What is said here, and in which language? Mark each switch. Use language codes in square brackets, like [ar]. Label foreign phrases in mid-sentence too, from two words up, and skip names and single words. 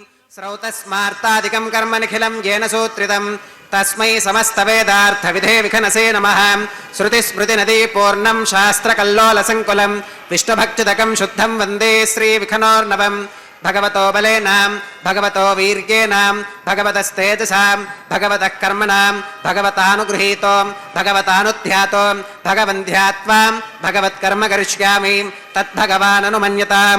[sa] శ్రౌతస్మార్తాదికం కర్మ నిఖిలం येन सूत्रितं తస్మై సమస్తవేదార్థ విధే విఖనసే నమః. శృతిస్మృతినదీ పూర్ణం శాస్త్రకల్లోలసంకులం విష్ణుభక్తిదకం శుద్ధం వందే శ్రీవిఖనోర్నవం. భగవతో బలేనాం భగవతో వీర్యేనాం భగవతస్తేజసాం భగవతః కర్మణాం భగవతానుగృహీతో భగవతానుధ్యాతో భగవంధ్యాత్వాం భగవత్కర్మ కరిష్యామి తద్భగవాననుమన్యతాం.